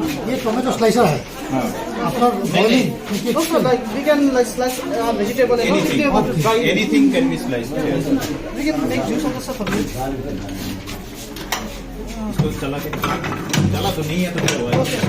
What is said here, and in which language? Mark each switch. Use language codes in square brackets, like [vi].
[hi] ये tomato slicer है [en] After boiling. Also, like we can like slice vegetable. Anything can be slice. We can make juice also for me. [hi] इसको चला के तो नहीं है तो क्या हुआ?